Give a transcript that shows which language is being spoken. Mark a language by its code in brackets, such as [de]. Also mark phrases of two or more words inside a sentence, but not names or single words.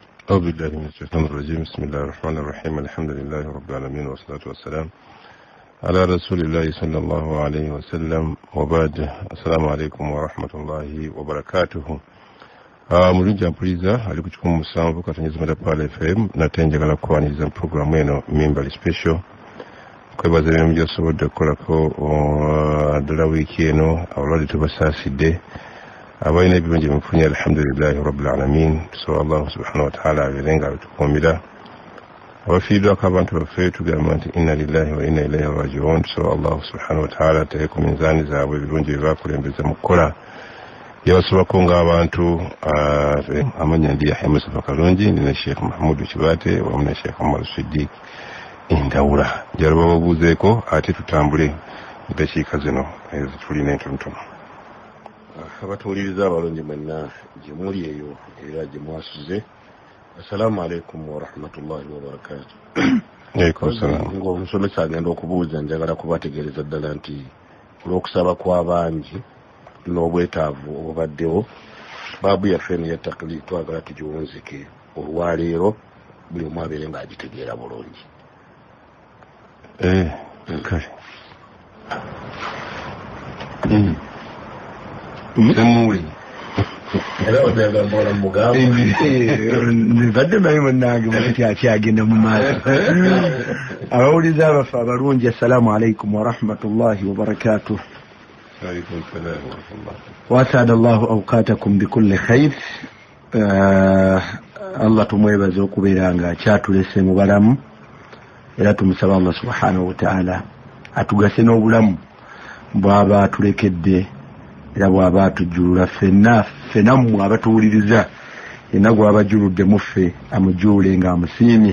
[ar] أعوذ بالله من الشيطان الرجيم. بسم الله الرحمن الرحيم. الحمد لله رب العالمين والصلاة والسلام على رسول الله صلى الله عليه وسلم وبعد. السلام عليكم ورحمة الله وبركاته. [lg] Mulungi mpuliriza ali ku 17 katonyeza Pala FM natenjagala kuwaniriza programu eno Mimbali Special kwebaza bino byosobodde okukolako ddala wiiki eno abalwadde tubasaasidde abalina ebirungi bimufunye [ar] الحمد لله رب العالمين. [lg] So [ar] الله سبحانه وتعالى [lg] abeerenga abitukuumira abafiiriddwako abantu baffe tugamba nti [ar] إنا لله وإنا إليه راجعون. [lg] So [ar] الله سبحانه وتعالى [lg] ateeke ku minzaani zaabwe ebirungi bye baakulembeza mu kukola yabasobako ng'abantu amanya ndi Yahya Mustafa Kalungi nina Sheikh Mahmoud Kibate wamu ne Sheikh Omar Siddiq Ndawula njala bababuuzeeko ate tutambule endakiika zino ezitulina entonotono. Abatuuliriza abalungi mwenna gye muli eyo era gye mwasuze, [ar] السلام عليكم ورحمة الله وبركاته. عليكم السلام. [lg] Ng'omusomesa agenda okubuuza njagala kubategeereza ddala nti olw'okusaba kw'abangi n'obwetaavu obubaddewo baabu yaffe eno ya taklid twagala tugiwunzike olwaleero buli omu abeere ng'agitegeera bulungi. Kale Semuli era odagamba ola mugamba nibadde naye munnange muleti akyagenda mu maaso. Abawuliza abaffe abalungi, [ar] السلام عليكم ورحمة الله وبركاته. عليكم السلام ورحمة الله. وأسعد الله أوقاتكم بكل خير. [lg] الله tumwebaza okubeera nga kyatulese mu balamu era tumusaba [ar] الله سبحانه وتعالى [lg] atugase n'obulamu bw'aba atulekedde era bw'aba atujjulula ffenna mmwe abatuwuliriza yenna gw'aba ajjuludde mu ffe amujjuule nga amusiimye.